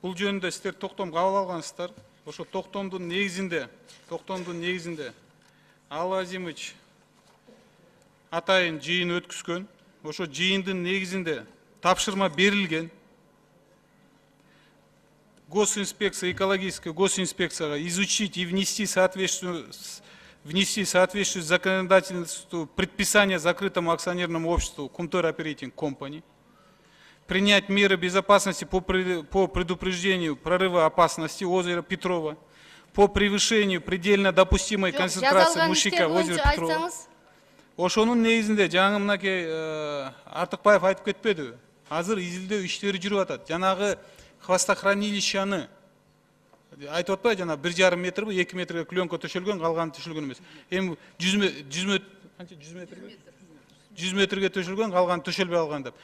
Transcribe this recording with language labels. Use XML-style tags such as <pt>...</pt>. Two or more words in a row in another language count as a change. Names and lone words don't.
<ky>Бул жөнүндө сиздер токтом кабыл алгансыздар. Ошо токтомдун негизинде Ал Азимович атайын жыйын өткүзгөн. Ошо жыйындын негизинде тапшырма берилген.</ky> <ru>Госинспекция, экологическая госинспекцияга изучить и внести соответствующее законодательству предписание закрытому акционерному обществу Кумтор Оперейтинг Компани, принять меры безопасности по предупреждению прорыва опасности озера Петрова, по превышению предельно допустимой концентрации мышьяка в озере Петрова.</ru> <ky>Ошонун негизинде жаңы мынакей Артыкбаев айтып кетпеди. Азыр изилдөө иштери жүрүп атат. Жанагы хвостохранилищаны айтып атпайбы, жана 1,5 метр, 2 метрге клёнка төшөлгөн, калганы төшөлгөн эмес. Эми 100 метрге төшөлгөн, калганы төшөлбөй алган деп.</ky>